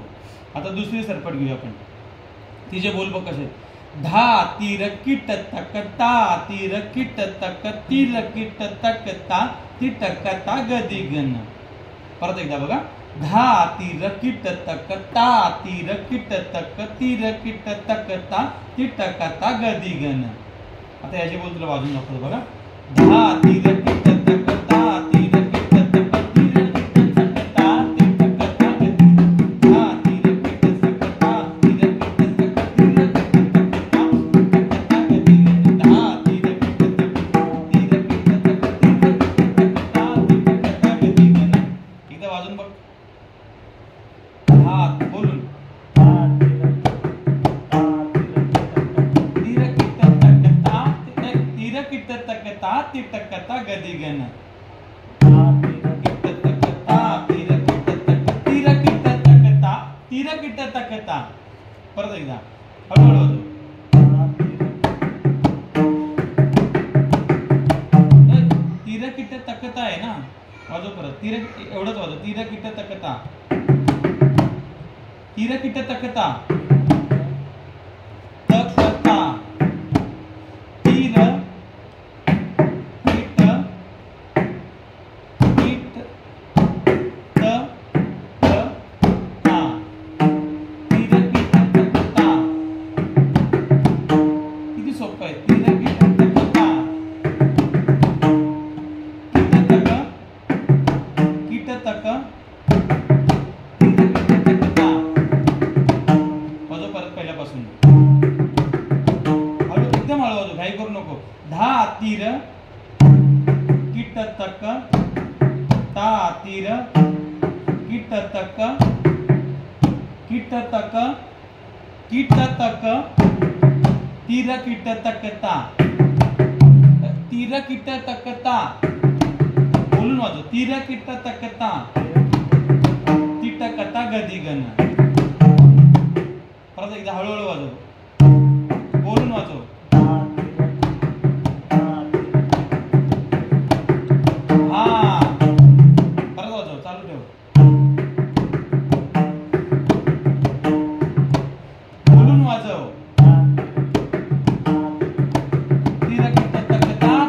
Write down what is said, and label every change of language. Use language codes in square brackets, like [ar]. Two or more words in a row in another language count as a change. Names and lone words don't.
[mr] आता दुसरी सरपट घेऊया आपण. तिचे बोल बघ कसे. धा तीर किट तक ता तीर किट तक तीर किट तक ता तिटक ता गदी गण. परत एकदा बघा. धा तीर किट तक ता तीर किट तक तीर किट तक ता तिटक ता गदी गण. आता याचे बोल तुला वाजून दाखवतो बघा. धा तीर किट तक ता तीर किट तक तीर किट तक ता तिटक ता गदी गण. धा तीर किट तक ता तीर किट तक तीर किट तक ता तिटक ता गदी गण. धा तीर किट तक तीर किट तक तीर किट तक ता तिटक ता गदी गण. एकदा वाजून बघ. हा बोलून. तीर किट तक ता तीर किट तक ता तिटक ता गदी गण. किट तक ता तीर किट तक तीर किट तक ता तीर किट तक ता. परत एकदा हळूहळू वाजव. तीर किट तक ता आहे ना. वाजव परत. तीर एवढंच वाजव. तीर किट तक ता तीर किट तक ता तक ता तीर किट किट त ता तीर किट तक ता. किती सोपं आहे. तीर किट तक ता किट तक पहिल्यापासून हळू एकदम हळू वाजव. घाई करू नको. धा तीर किट तक ता तीर किट तक किट तक किट तक तीर किट तक ता तीर किट तक ता. बोलून वाजव. तीर किट तक ता तिटक ता गदी गण. परत एकदा हळूहळू वाजव. बोलून वाजव. हा परत वाजव. चालू ठेव. बोलून वाजव. तीर किट तक ता